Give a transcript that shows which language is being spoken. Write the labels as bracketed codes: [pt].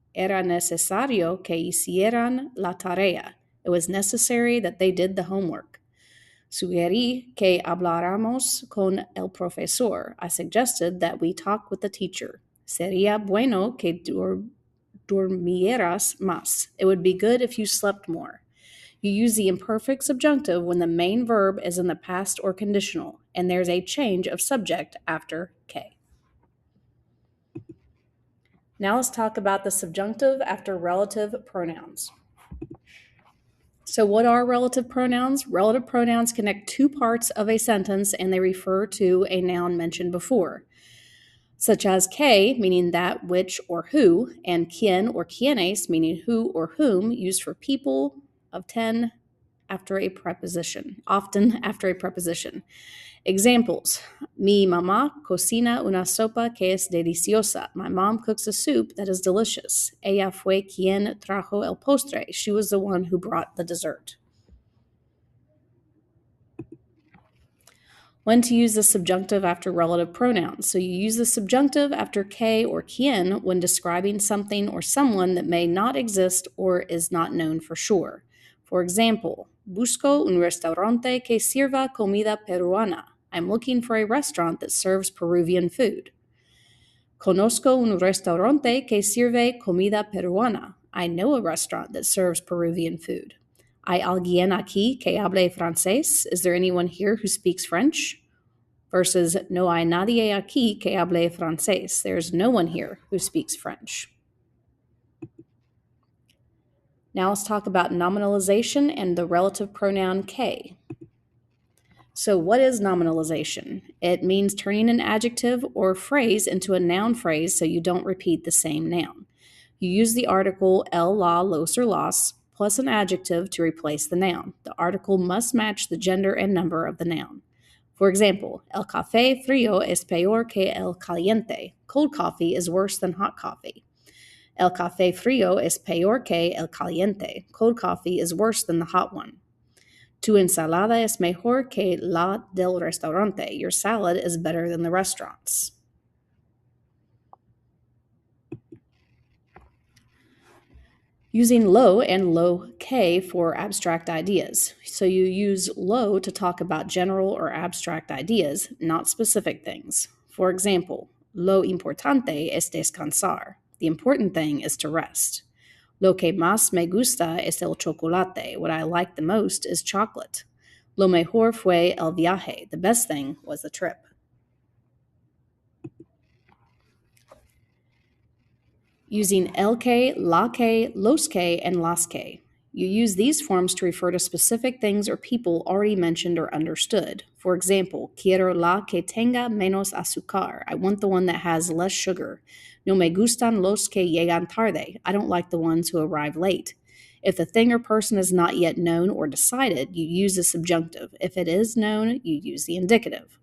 [es] Era necesario que hicieran la tarea. [en] It was necessary that they did the homework. [es] Sugerí que habláramos con el profesor. [en] I suggested that we talk with the teacher. [es] Sería bueno que durmieras más. [en] It would be good if you slept more. You use the imperfect subjunctive when the main verb is in the past or conditional, and there's a change of subject after K. Now let's talk about the subjunctive after relative pronouns. So what are relative pronouns? Relative pronouns connect two parts of a sentence and they refer to a noun mentioned before, such as que, meaning that, which, or who, and quien or quienes, meaning who or whom, used for people of 10 after a preposition, often after a preposition. [es] Examples: mi mamá cocina una sopa que es deliciosa. [en] My mom cooks a soup that is delicious. [es] Ella fue quien trajo el postre. [en] She was the one who brought the dessert. When to use the subjunctive after relative pronouns. So you use the subjunctive after que or quien when describing something or someone that may not exist or is not known for sure. For example, [es] busco un restaurante que sirva comida peruana. [en] I'm looking for a restaurant that serves Peruvian food. [es] Conozco un restaurante que sirve comida peruana. [en] I know a restaurant that serves Peruvian food. [es] ¿Hay alguien aquí que hable francés? [en] Is there anyone here who speaks French? [es] Versus no hay nadie aquí que hable francés. [en] There's no one here who speaks French. Now let's talk about nominalization and the relative pronoun que. So what is nominalization? It means turning an adjective or phrase into a noun phrase so you don't repeat the same noun. You use the article el, la, los, or las plus an adjective to replace the noun. The article must match the gender and number of the noun. For example, [es] el café frío es peor que el caliente. [en] Cold coffee is worse than hot coffee. [es] El café frío es peor que el caliente. [en] Cold coffee is worse than the hot one. [es] Tu ensalada es mejor que la del restaurante. [en] Your salad is better than the restaurant's. Using lo and lo que for abstract ideas. So you use lo to talk about general or abstract ideas, not specific things. For example, [es] lo importante es descansar. [en] The important thing is to rest. [es] Lo que más me gusta es el chocolate. [en] What I like the most is chocolate. [es] Lo mejor fue el viaje. [en] The best thing was the trip. Using el que, la que, los que, and las que. You use these forms to refer to specific things or people already mentioned or understood. For example, [es] quiero la que tenga menos azúcar. [en] I want the one that has less sugar. [es] No me gustan los que llegan tarde. [en] I don't like the ones who arrive late. If the thing or person is not yet known or decided, you use the subjunctive. If it is known, you use the indicative.